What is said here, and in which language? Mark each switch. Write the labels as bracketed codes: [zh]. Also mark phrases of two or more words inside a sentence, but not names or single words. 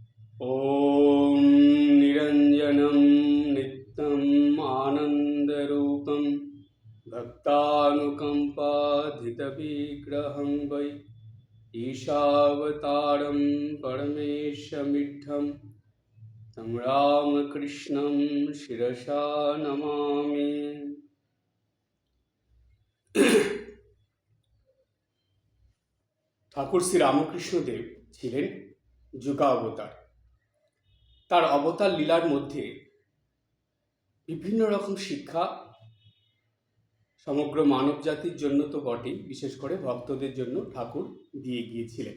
[sa] ॐ निरञ्जनं नित्यम् आनन्दरूपं भक्तानुकम्पाधितविग्रहं वै ईशावतारं परमेशमिड्ढं तं रामकृष्णं शिरसा नमामि। [bn] ঠাকুর শ্রী রামকৃষ্ণদেব ছিলেন যুগাবতার। তার অবতার লীলার মধ্যে বিভিন্ন রকম শিক্ষা সমগ্র মানব জাতির জন্য তো বটেই, বিশেষ করে ভক্তদের জন্য ঠাকুর দিয়ে গিয়েছিলেন।